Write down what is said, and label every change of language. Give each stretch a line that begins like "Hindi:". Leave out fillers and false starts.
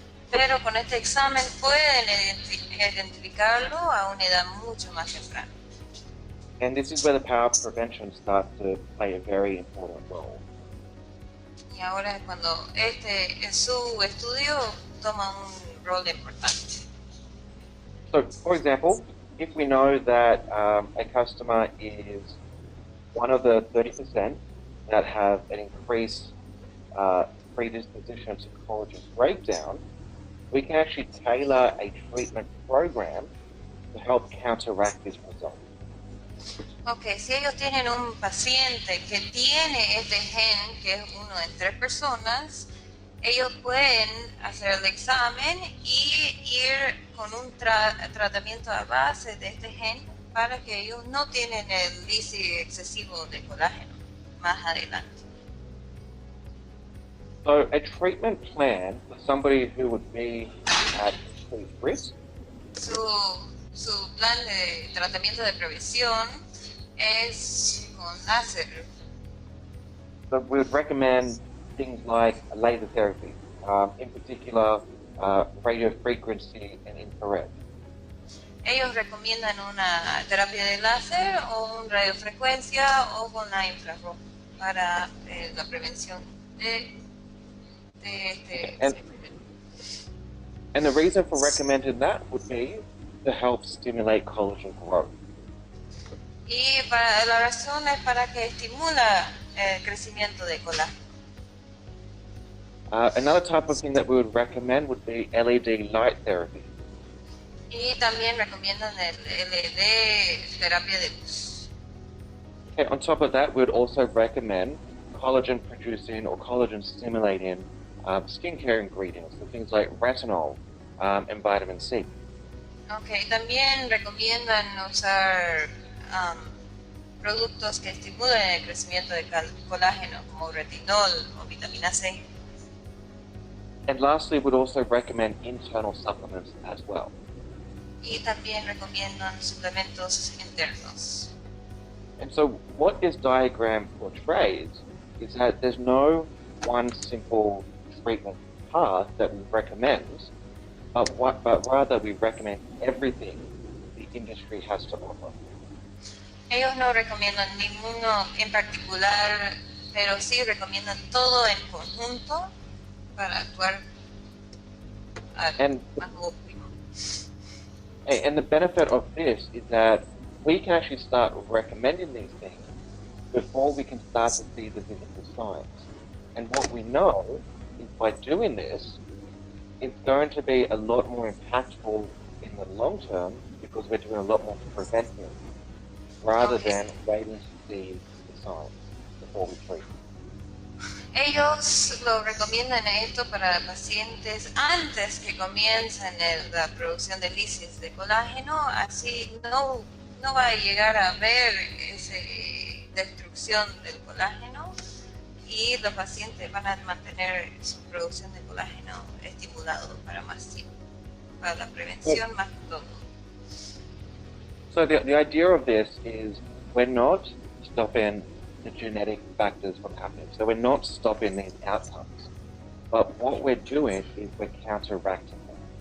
Spanish: Pero con este examen pueden identificarlo a una edad mucho más temprana.
English: And this is where the power of prevention starts to play a very important role.
Spanish: Y ahora es cuando en su estudio toma un rol importante.
English: So, for example, if we know that a customer is one of the 30% that have an increased predisposition to collagen breakdown, we can actually tailor a treatment program to help counteract this result.
Spanish: Ok, si ellos tienen un paciente que tiene este gen, que es uno en 3 personas, ellos pueden hacer el examen y ir con un tratamiento a base de este gen para que ellos no tienen el índice excesivo de colágeno más adelante.
English: So a treatment plan for somebody who would be at increased risk
Spanish: Su plan de tratamiento de prevención es con láser.
English: So we would recommend things like laser therapy, in particular radio frequency and infrared.
Spanish: Ellos recomiendan una terapia de láser o una radiofrecuencia o con la infrarroja para la prevención de este.
English: And the reason for recommending that would be to help stimulate collagen growth.
Spanish: Y la razón es para que estimula el crecimiento de colágeno.
English: Another type of thing that we would recommend would be LED light therapy.
Spanish: Y también recomiendan el LED terapia de luz.
English: Okay, on top of that, we would also recommend collagen producing or collagen stimulating skincare ingredients, so things like retinol and vitamin C.
Spanish: Ok, también recomiendan usar productos que estimulen el crecimiento de colágeno como retinol o vitamina C.
English: And lastly, we'd also recommend internal supplements as well.
Spanish: Y también recomiendan suplementos internos.
English: And so what this diagram portrays is that there's no one simple treatment path that we recommend, but rather we recommend everything the industry has to offer.
Spanish: Ellos no recomiendan ninguno en particular, pero sí recomiendan todo en conjunto para actuar más óptimo.
English: And the benefit of this is that we can actually start recommending these things before we can start to see the physical signs. And what we know is by doing this, it's going to be a lot more impactful in the long term because we're doing a lot more prevention rather than waiting to see the signs before we treat.
Spanish: Ellos lo recomiendan esto para pacientes antes que comiencen la producción de lisis de colágeno, así no va a llegar a haber esa destrucción del colágeno y los pacientes van a mantener su producción de colágeno estimulado para más tiempo, para la prevención más que todo.
English: So the idea of this is we're not stopping the genetic factors from happening. So we're not stopping these outcomes. But what we're doing is we're counteracting them.